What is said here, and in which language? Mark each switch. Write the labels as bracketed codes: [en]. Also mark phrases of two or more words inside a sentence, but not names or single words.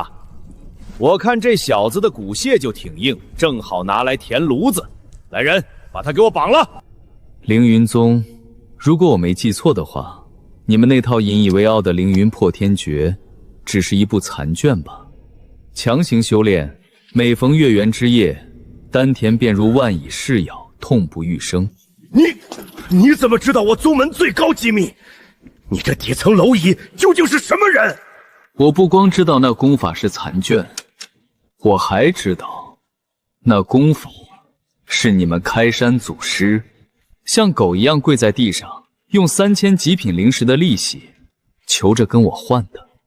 [zh] 我看這小子的骨屑就挺硬，正好拿來填爐子。來人，把他給我綁了！凌雲宗，如果我沒記錯的話，你們那套引以為傲的凌雲破天訣，只是一部殘卷吧？強行修煉，每逢月圓之夜，丹田便如萬蚁噬咬，痛不欲生。你怎麼知道我宗門最高機密？你這底層蝼蚁究竟是什麼人？我不光知道那功法是残卷，我還知道，那功法是你们開山祖師像狗一樣跪在地上，用3000極品靈石的利息求着跟我換的。